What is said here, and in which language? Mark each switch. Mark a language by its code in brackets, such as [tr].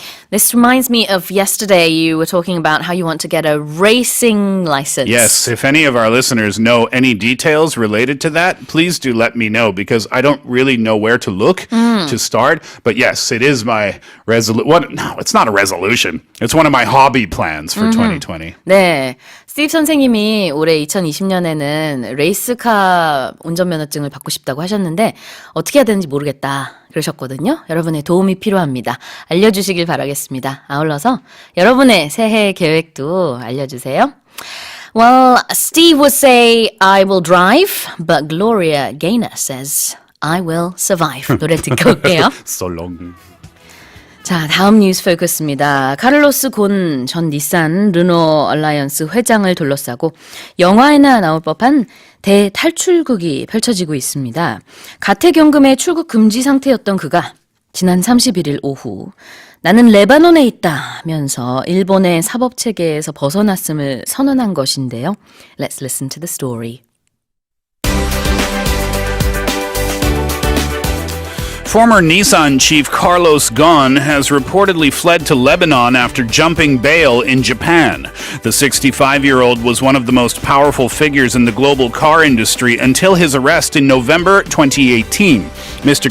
[en] This reminds me of yesterday you were talking about how you want to get a racing license. Yes, if any of our listeners know any details related to that, please do let me know because I don't really know where to look to start. But yes, it is my resolution. No, it's not a resolution. It's one of my hobby plans for 2020. [ko] 네, 스티브 선생님이 올해 2020년에는 레이스카 운전면허증을 받고 싶다고 하셨는데 어떻게 해야 되는지 모르겠다 그러셨거든요. 여러분의 도움이 필요합니다. 알려주시길 바라겠습니다. 아울러서 여러분의 새해 계획도 알려주세요. [en] Well, Steve would say, I will drive, but Gloria Gaynor says, I will survive. [ko] 노래 듣고 올게요. [en] So long. [ko] 자, 다음 뉴스 포커스입니다. 카를로스 곤 전 닛산 르노 얼라이언스 회장을 둘러싸고 영화에나 나올 법한 대탈출극이 펼쳐지고 있습니다. 가택연금의 출국 금지 상태였던 그가 지난 31일 오후 나는 레바논에 있다면서 일본의 사법체계에서 벗어났음을 선언한 것인데요. [en] Let's listen to the story. Former Nissan chief Carlos Ghosn has reportedly fled to Lebanon after jumping bail in Japan. The 65-year-old was one of the most powerful figures in the global car industry until his arrest in November 2018. Mr.